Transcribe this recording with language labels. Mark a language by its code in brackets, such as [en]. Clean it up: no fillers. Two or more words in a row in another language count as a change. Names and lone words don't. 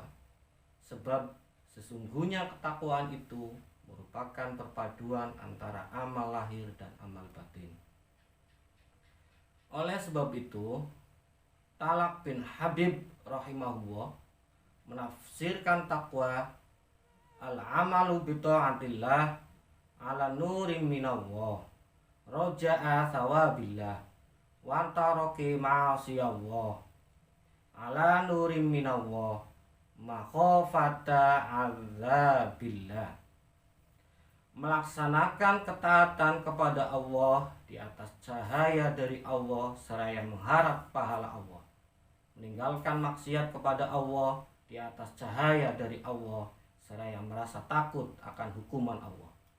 [id] Sebab sesungguhnya ketakwaan itu merupakan perpaduan antara amal lahir dan amal batin. Oleh sebab itu, Talak bin Habib rahimahullah menafsirkan takwa [ar] العمل بطاعة الله على نور من الله رجاء ثواب الله وترك معاصي الله على نور من الله مخافة عذاب الله. [id] Melaksanakan ketaatan kepada Allah di atas cahaya dari Allah seraya mengharap pahala Allah. Meninggalkan maksiat kepada Allah di atas cahaya dari Allah seraya merasa takut akan hukuman Allah.